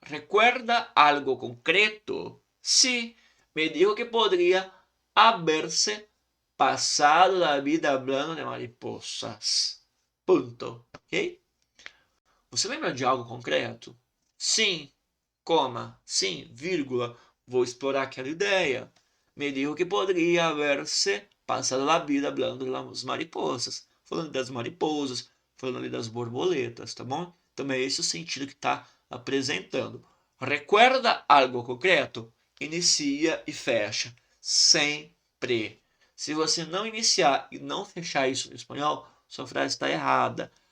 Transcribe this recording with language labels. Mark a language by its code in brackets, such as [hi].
[es] Recuerda algo concreto. Sí, me dijo que podría haberse pasado la vida hablando de mariposas. [pt] Ponto. Ok? Você lembra de algo concreto? Sim, coma, sim, vírgula. Vou explorar aquela ideia. [es] Me dijo que poderia haberse passado la vida hablando de las mariposas. [pt] Falando das mariposas, falando ali das borboletas, tá bom? Então é esse o sentido que está apresentando. [es] Recuerda algo concreto? [pt] Inicia e fecha. Sempre. Se você não iniciar e não fechar isso no espanhol, sua frase está errada.